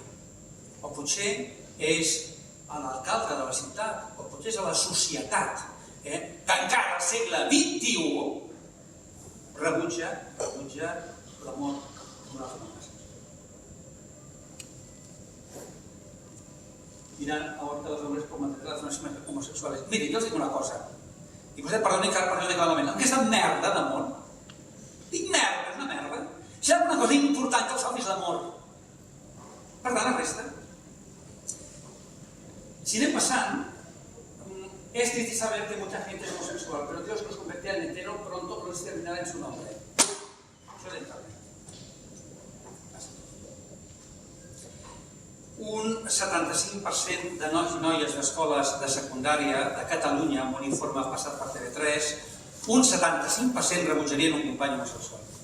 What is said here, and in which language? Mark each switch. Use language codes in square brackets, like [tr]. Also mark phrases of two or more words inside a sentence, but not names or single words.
[ca] O potser és a l'alcalde de la ciutat, o potser és a la societat, que encara al segle XXI rebutja l'amor d'una altra manera. [es] Mirant ahorita los hombres como relaciones homosexuales. Miren, [ca] jo els dic una cosa, i vostè perdoni que ara parlo de malament, amb aquesta merda d'amor, dic merda, és una merda. Si hi ha alguna cosa important que el salvi és l'amor. Per tant, la resta. Si anem passant, [es] es triste saber que mucha gente es homosexual, pero Dios nos convertirá en hetero pronto o nos terminará en su nombre. [ca] Això d'entrada. Un 75% de nois i noies d'escoles de secundària de Catalunya, amb un informe passat per TV3, un 75% rebutjarien un company homosexual.